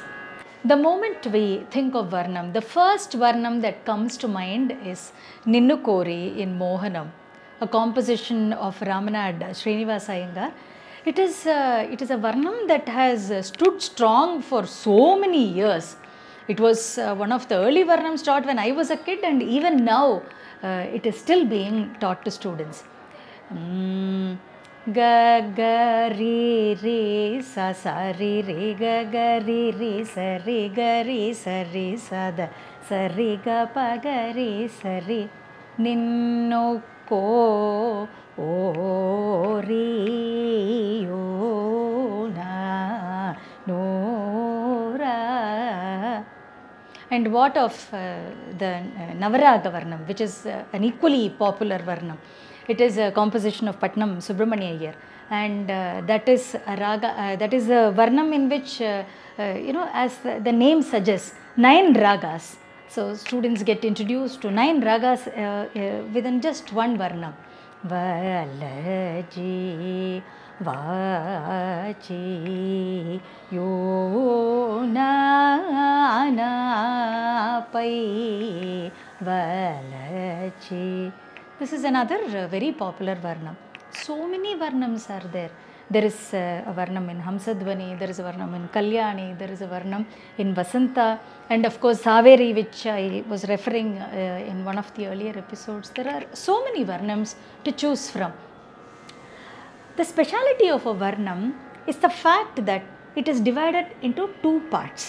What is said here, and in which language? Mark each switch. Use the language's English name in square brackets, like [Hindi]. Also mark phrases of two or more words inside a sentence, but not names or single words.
[English] The moment we think of Varnam, the first Varnam that comes to mind is Ninnu Kori in Mohanam, a composition of Ramanad Srinivasa Iyengar. It is a Varnam that has stood strong for so many years. It was one of the early Varnams taught when I was a kid, and even now it is still being taught to students. Ga ga re re sa sa re re ga ga re re sa re ga re sa re sa da sa re ga pa ga re sa re [Telugu] ninnu ko o re o na no ra. [English] And what of the Navaraga Varnam, which is an equally popular Varnam? It is a composition of Patnam Subramanya Iyer. and that is a raga, that is a varnam in which as the name suggests, 9 ragas. So students get introduced to 9 ragas within just one varnam. [Telugu] Valaji vachi yona pai valachi. [English] This is another very popular varnam. So many varnams are there. There is a varnam in Hamsadvani, there is a varnam in Kalyani, there is a varnam in Vasanta, and of course Saveri, which I was referring in one of the earlier episodes. There are so many varnams to choose from. The speciality of a varnam is the fact that it is divided into 2 parts.